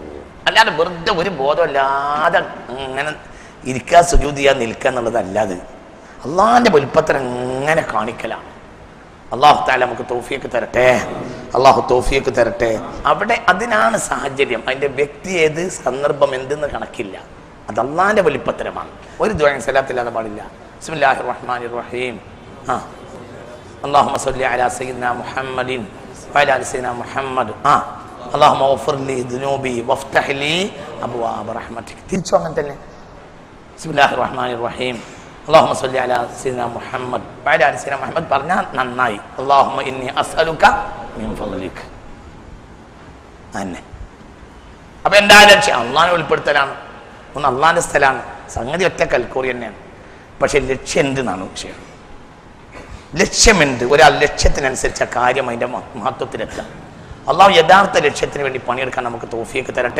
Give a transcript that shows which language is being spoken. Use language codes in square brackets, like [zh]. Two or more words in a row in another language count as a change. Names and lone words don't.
[ml] അല്ലാതെ വെറുതെ ഒരു ബോധമില്ലാതെ ഇങ്ങനെ ഇരിക്കുക, സുജൂദ് ചെയ്യാൻ നിൽക്കുക എന്നുള്ളതല്ലാതെ അള്ളാഹിന്റെ വലിപ്പത്തരം ഇങ്ങനെ കാണിക്കലാണ്. [ar] الله تعالى [ml] നമുക്ക് തൗഫീഖ് തരട്ടെ. അള്ളാഹു തൗഫീഖ് തരട്ടെ. അവിടെ അതിനാണ് സാഹചര്യം. അതിന്റെ വ്യക്തി ഏത്, സന്ദർഭം എന്തെന്ന് കണക്കില്ല. അത് അള്ളാഹിന്റെ വലിപ്പത്തരമാണ്. ഒരു ദുആയും സലാത്തില്ലാതെ പാടില്ല. [ar] بسم الله الرحمن الرحيم. اللهم صل على سيدنا محمد وعلى ال سيدنا محمد. اللهم اغفر لي ذنوبي وافتح لي ابواب رحمتك. [ml] തിരിച്ചു അങ്ങനെ തന്നെ. [ar] بسم الله الرحمن الرحيم. اللهم صل على سيدنا محمد وعلى ال سيدنا محمد [ml] പറഞ്ഞാൽ നന്നായി. [ar] اللهم اني اسالك من فضلك. [ml] അന്നെ അപ്പൊ എന്താ ലക്ഷ്യം? അള്ളാഹിനെ ഉൾപ്പെടുത്തലാണ്. ഒന്ന് അള്ളാഹിന്റെ സ്ഥലമാണ്. സംഗതി ഒറ്റ കൽക്കോറി തന്നെയാണ്. പക്ഷെ ലക്ഷ്യം എന്തെന്നാണ് വിഷയം. ലക്ഷ്യമുണ്ട്. ഒരാൾ ലക്ഷ്യത്തിനനുസരിച്ച കാര്യം അതിൻ്റെ മഹത്വത്തിലെത്താം. അള്ളാഹു യഥാർത്ഥ ലക്ഷ്യത്തിന് വേണ്ടി പണിയെടുക്കാൻ നമുക്ക് തൗഫീഖ് തരട്ടെ.